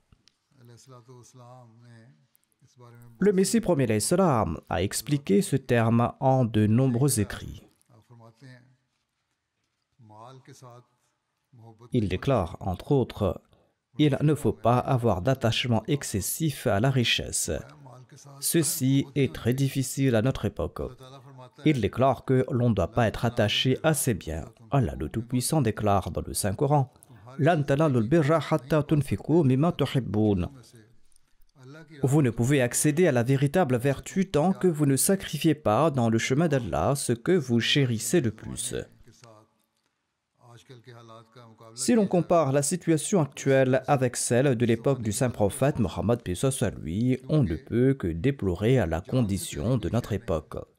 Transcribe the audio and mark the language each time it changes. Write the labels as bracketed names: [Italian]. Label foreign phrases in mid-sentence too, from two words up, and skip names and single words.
[Urdu] علیہ السلام نے اس بارے میں [French] Le Messie premier [Arabic] عليه السلام [French] a expliqué ce terme en de nombreux écrits. [Urdu] آپ فرماتے ہیں مال کے ساتھ محبت [French] Il déclare, entre autres, il ne faut pas avoir d'attachement excessif à la richesse. [Urdu] مال کے ساتھ [French] Ceci est très difficile à notre époque. [Urdu] تعالیٰ فرماتا [French] Il déclare que l'on ne doit pas être attaché à ses biens. Allah le Tout-Puissant déclare dans le Saint-Coran, « [Arabic] لن تنالوا البر حتى تنفقوا مما تحبون [French] » Vous ne pouvez accéder à la véritable vertu tant que vous ne sacrifiez pas dans le chemin d'Allah ce que vous chérissez le plus. Si l'on compare la situation actuelle avec celle de l'époque du saint prophète Mohammed paix soit lui, on ne peut que déplorer à la condition de notre époque.